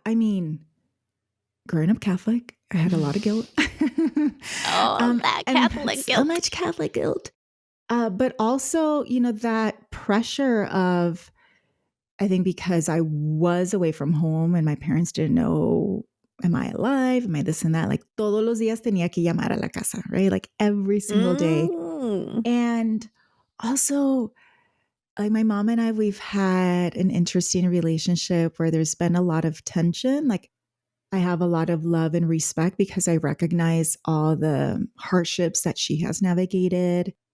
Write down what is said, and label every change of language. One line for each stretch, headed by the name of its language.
English: I mean, growing up Catholic, I had a lot of guilt. That Catholic guilt. So much Catholic guilt. But also, that pressure of, I think because I was away from home and my parents didn't know, am I alive? Am I this and that? Like
Spanish: todos los días tenía que llamar a la casa,
English: right? Like every single day. And also, like my mom and I, we've had an interesting relationship where there's been a lot of tension. Like I have a lot of love and respect because I recognize all the hardships that she has navigated.